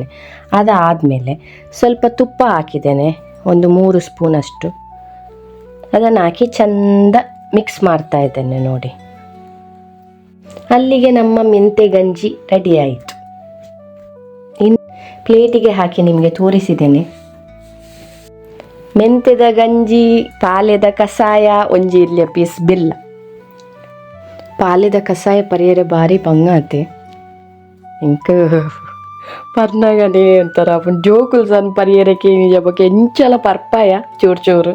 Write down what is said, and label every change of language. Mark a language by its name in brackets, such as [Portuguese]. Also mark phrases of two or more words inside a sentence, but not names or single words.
[Kannada] ಅದಾದಮೇಲೆ ಸ್ವಲ್ಪ ತುಪ್ಪ ಹಾಕಿದ್ದೇನೆ, ಒಂದು 3 ಸ್ಪೂನಷ್ಟು. ಅದನ್ನು ಹಾಕಿ ಚಂದ ಮಿಕ್ಸ್ ಮಾಡ್ತಾ ಇದ್ದೇನೆ ನೋಡಿ. ಅಲ್ಲಿಗೆ ನಮ್ಮ ಮೆಂತೆ ಗಂಜಿ ರೆಡಿ ಆಯಿತು. ಇನ್ನು ಪ್ಲೇಟಿಗೆ ಹಾಕಿ ನಿಮಗೆ ತೋರಿಸಿದ್ದೇನೆ. [Tulu] ಮೆಂತೆದ ಗಂಜಿ, ಪಾಲೆದ ಕಷಾಯ, ಒಂಜಿ ಇರ್ಲಿಯ ಪೀಸ್ ಬೆಲ್ಲ. ಪಾಲೆದ ಕಷಾಯ ಪರಿಯರೆ ಬಾರಿ ಬಂಗಾತೆ ಇಂಕ ಪರ್ನಗನೆ ಅಂತಾರ ಜೋಕುಲು ಸಣ್ಣ ಪರಿಯರೆ ಕೇನಿ ಜಬಕ್ಕೆ ಎಂಚಲ ಪರ್ಪಾಯ ಚೂರು ಚೂರು.